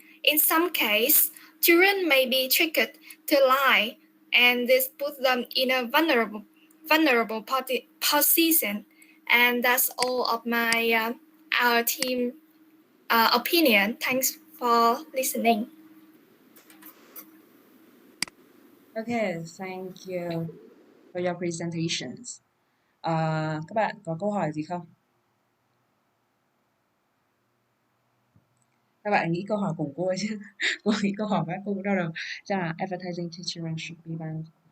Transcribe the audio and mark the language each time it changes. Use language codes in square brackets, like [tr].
[en] In some cases, children may be tricked to lie, and this puts them in a vulnerable position. And that's all of my our team opinion. Thanks for listening. Okay, thank you for your presentations. [vi] Các bạn có câu hỏi gì không? Các bạn nghĩ câu hỏi của cô ấy chứ? Cô nghĩ câu hỏi các cô cũng đau đầu. Chắc là [en] advertising to children should be banned.